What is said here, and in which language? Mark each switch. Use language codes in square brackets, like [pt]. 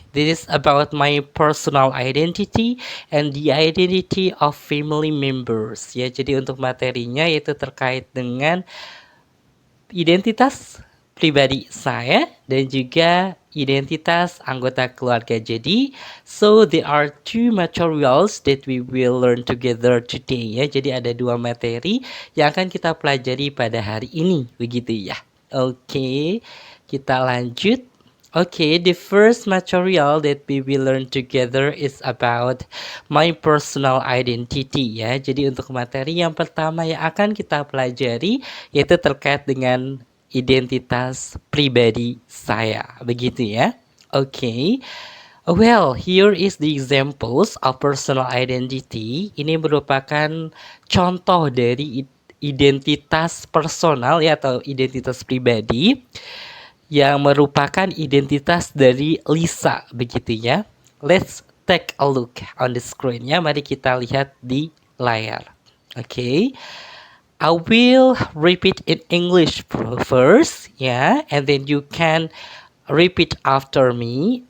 [en] This is about my personal identity and the identity of family members. [id] Ya, jadi untuk materinya yaitu terkait dengan identitas pribadi saya dan juga identitas anggota keluarga. Jadi, [en] so there are two materials that we will learn together today ya. [id] Jadi ada dua materi yang akan kita pelajari pada hari ini, begitu ya. Oke, kita lanjut. [en] Okay, the first material that we will learn together is about my personal identity ya. [id] Jadi untuk materi yang pertama yang akan kita pelajari yaitu terkait dengan identitas pribadi saya. Begitu ya. Okay. [en] Well, here is the examples of personal identity. [id] Ini merupakan contoh dari identitas personal ya atau identitas pribadi yang merupakan identitas dari Lisa, begitu ya. [en] Let's take a look on the screen ya. [id] Mari kita lihat di layar. [en] Okay. I will repeat in English first ya, and then you can repeat after me.